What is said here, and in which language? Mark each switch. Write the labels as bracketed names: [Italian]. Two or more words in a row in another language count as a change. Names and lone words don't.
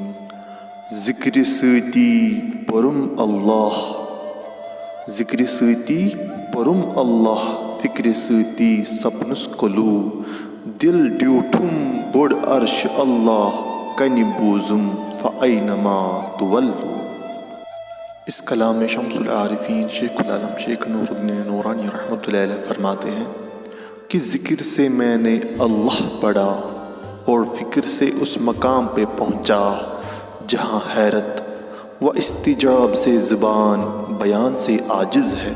[Kashmiri] ذکر سۭتی پرم اللہ، ذکر سۭتی پرم اللہ، فکر سۭتی سپنس کلو، دل ڈیوٹھم بوڑ عرش اللہ، کنہِ بوزم [Arabic] فأینما تولو. [Urdu] اس کلام میں شمس العارفین شیخُلالم شیخ nooruddin نورانی رحمۃ اللہ علیہ فرماتے ہیں کہ ذکر سے میں نے اللہ پڑھا اور فکر سے اس مقام پہ پہنچا جہاں حیرت و استجاب سے زبان بیان سے عاجز ہے.